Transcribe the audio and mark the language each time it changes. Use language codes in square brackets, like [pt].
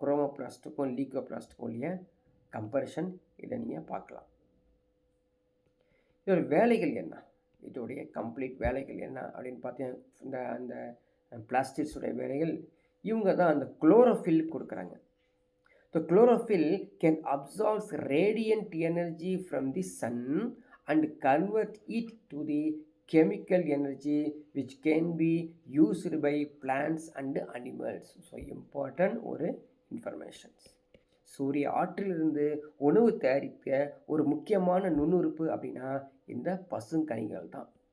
[ta] குரோமோபிளாஸ்ட்டுக்கும் லீகோபிளாஸ்ட்டுக்கும் இல்லையா கம்பேரிஷன் இதை நீங்கள் பார்க்கலாம். இதோட வேலைகள் என்ன, இதோடைய கம்ப்ளீட் வேலைகள் என்ன அப்படின்னு பார்த்தீங்கன்னா, அந்த பிளாஸ்டிக்ஸுடைய வேலைகள் இவங்க தான் அந்த குளோரோஃபில் கொடுக்குறாங்க. [en] The chlorophyll can absorb radiant energy from the sun and convert it to the chemical energy which can be used by plants and animals. So important [ta] ஒரு இன்ஃபர்மேஷன்ஸ். சூரிய ஆற்றிலிருந்து உணவு தயாரிக்க ஒரு முக்கியமான நுண்ணுறுப்பு அப்படின்னா இந்த பசுங்கனிகள் தான்.